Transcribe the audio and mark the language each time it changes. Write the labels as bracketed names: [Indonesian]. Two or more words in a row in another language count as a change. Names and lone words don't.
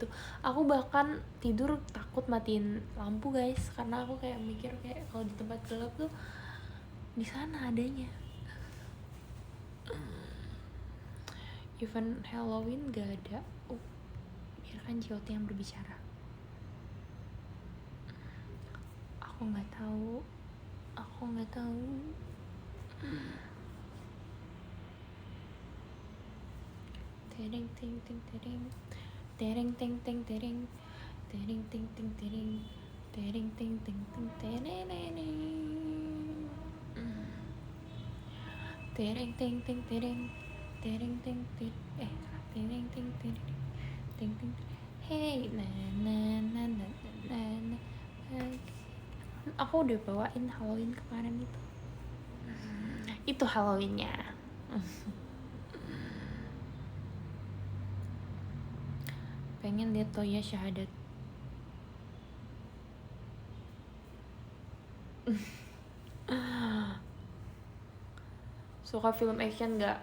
[Indonesian] Aku bahkan tidur takut matiin lampu guys, karena aku kayak mikir kayak kalau di tempat gelap tuh di sana adanya. Even Halloween gak ada. Biarkan JOT yang berbicara. Aku nggak tahu. Tereng ting ting tereng, tereng ting ting tereng, tereng ting ting tereng, tereng ting ting ting tereng, tereng ting ting tereng, tereng ting ting tereng ting ting ting ting. Hey na na na na na na. Aku udah bawain Halloween kemarin itu Halloweennya. Pengen lihat Toya Syahadat. Suka film action nggak?